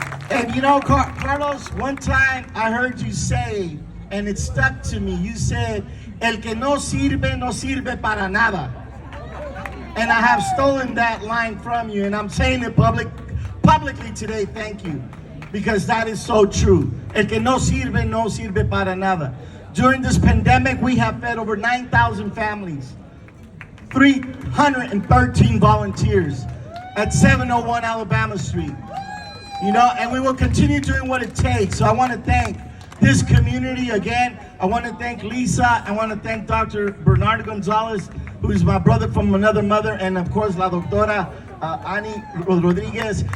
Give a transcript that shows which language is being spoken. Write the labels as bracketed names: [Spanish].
[English] And you know, Carlos, one time I heard you say, and it stuck to me, you said, [Spanish] el que no sirve, no sirve para nada. [English] And I have stolen that line from you, and I'm saying it publicly today, thank you. Because that is so true. [Spanish] El que no sirve, no sirve para nada. [English] During this pandemic, we have fed over 9,000 families, 313 volunteers at 701 Alabama Street. You know, and we will continue doing what it takes. So I want to thank this community again. I want to thank Lisa. I want to thank Dr. Bernardo Gonzalez, who is my brother from another mother, and of course, La Doctora Ani Rodriguez.